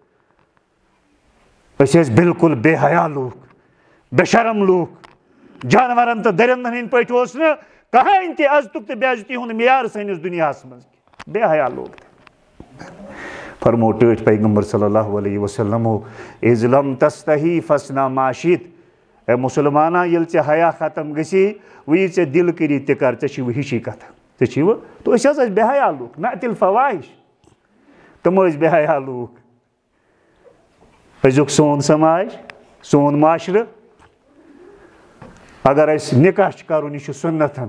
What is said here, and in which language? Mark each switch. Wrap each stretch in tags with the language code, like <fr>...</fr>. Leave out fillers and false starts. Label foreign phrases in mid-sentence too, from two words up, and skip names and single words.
<ks>أسۍ ٲسۍ بالکل بے حیا لوٗکھ، بے شرم لوٗکھ. جانورن تہٕ درندن ہٕنٛدۍ پٲٹھۍ اوس نہٕ کٕہٕنۍ تہِ عزتُک تہٕ بے عزتی ہُنٛد معیار سٲنِس دُنیاہس منٛز. بے حیا لوٗکھ. فرمو ٹٲٹھۍ پیغمبر</ks> <ar>صلی اللہ علیہ وسلمو اِذ لم تستحی فاصنع ما شئت.</ar> <ks>اے مُسلمانا ییٚلہِ ژےٚ حیا ختم گژھی وۄنۍ یہِ ژےٚ دِل کٔری تہِ کر، ژےٚ چھِ وۄنۍ ہِشی کتھ، ژےٚ چھِ وۄنۍ. تہٕ أسۍ حظ ٲسۍ بے حیا لوٗکھ.</ks> <ar>نأتی الفواحش.</ar> <ks>تِم ٲسۍ بے حیا لوٗکھ. أزیُک سون سماج، سون معاشرٕ، اگر اَسہِ نکاح چھُ کرُن یہِ چھُ سُنتن.</ks>